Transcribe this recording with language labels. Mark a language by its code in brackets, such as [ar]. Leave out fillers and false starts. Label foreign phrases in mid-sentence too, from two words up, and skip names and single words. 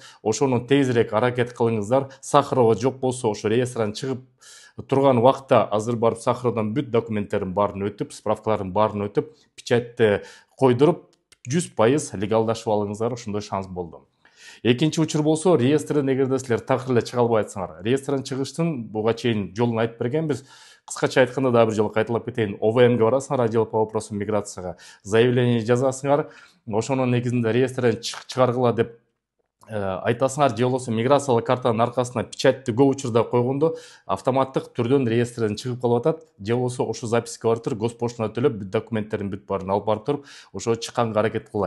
[ky] Ошону тезирээк аракет кылыңыздар. Сахарова жок болсо, ошо реестрден чыгып турган убакта азыр барып Сахаровдон бүт документтерин баарын өтүп, справкаларын баарын өтүп, печатьты койдуруп 100% легалдашып алыңыздар, ошондой шанс болду. Экинчи учур болсо, реестрден эгерде силер такыр эле чыга албай атсаңар, реестрден чыгыштын буга чейин жолун айтып бергенбиз. Кыскача айтканда дагы бир жолу кайталап кетейин. ОВМге барасыңар, [ru] отдел по вопросам [ky] миграцияга, заявление жазасыңар, ошонун негизинде реестрден чыгаргыла деп айтасыңар, же болбосо миграциялык картанын аркасына печатьты көп учурда койгондо автоматтык түрдөн реестрден чыгып калып атат, же болбосо ошо записка бар туруп, госпоштаны төлөп, бүт документтерин бүт баарын алып барып туруп, ошо чыкканга аракет кыла.